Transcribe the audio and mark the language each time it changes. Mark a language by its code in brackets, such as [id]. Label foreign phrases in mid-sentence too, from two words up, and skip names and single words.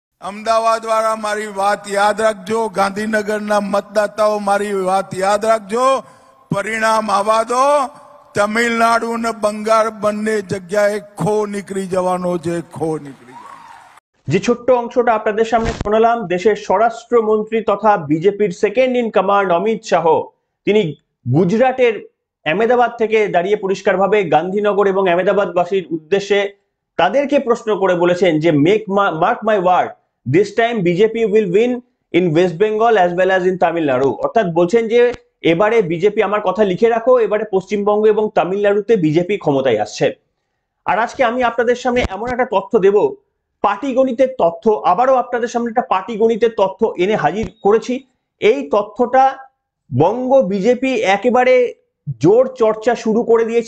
[gu] અમદાવાદ વાળા મારી વાત યાદ રાખજો, ગાંધીનગરના મતદાતાઓ મારી વાત યાદ રાખજો. પરિણામ આવવા દો. તમિલનાડુ અને બંગાળ બંને જગ્યાએ ખો નીકળી જવાનો છે, ખો નીકળી જવાનો. [bn] যে ছোট্ট অংশটা আপনাদের সামনে শোনালাম, দেশের স্বরাষ্ট্রমন্ত্রী তথা বিজেপির [en] second in command [bn] অমিত শাহ তিনি গুজরাটের আহমেদাবাদ থেকে দাঁড়িয়ে পরিষ্কারভাবে গান্ধীনগর এবং আহমেদাবাদবাসীর উদ্দেশ্যে তাদেরকে প্রশ্ন করে বলেছেন যে [en] Mark my word, this time BJP will win in West Bengal as well as in Tamil Nadu. [bn] অর্থাৎ বলছেন যে এবারে বিজেপি, আমার কথা লিখে রাখো, এবারে পশ্চিমবঙ্গ এবং তামিলনাড়ুতে বিজেপি ক্ষমতায় আসছে। আর আজকে আমি আপনাদের সামনে এমন একটা তথ্য দেব, পাটিগণিতের তথ্য, আবারও আপনাদের সামনে একটা পাটিগণিতের তথ্য এনে হাজির করেছি। এই তথ্যটা বঙ্গ বিজেপি একেবারে জোর চর্চা শুরু করে দিয়েছে।